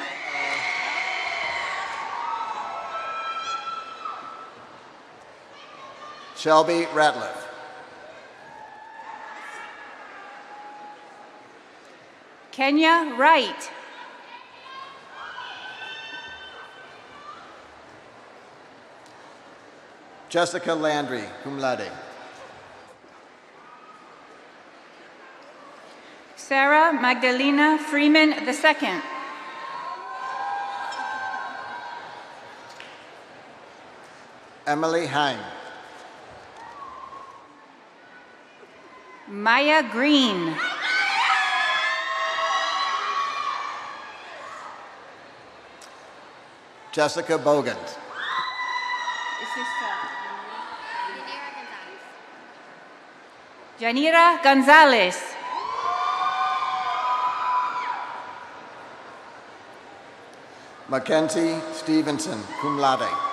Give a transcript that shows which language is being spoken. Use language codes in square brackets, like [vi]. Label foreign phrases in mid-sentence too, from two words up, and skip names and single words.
[en] Shelby Ratliff. Kenya Wright. Jessica Landry, [la] cum laude. [en] Sarah Magdalena Freeman II. Emily Hine. Maya Green. Jessica Bogans. Janira Gonzalez. Mackenzie Stevenson, [la] cum laude.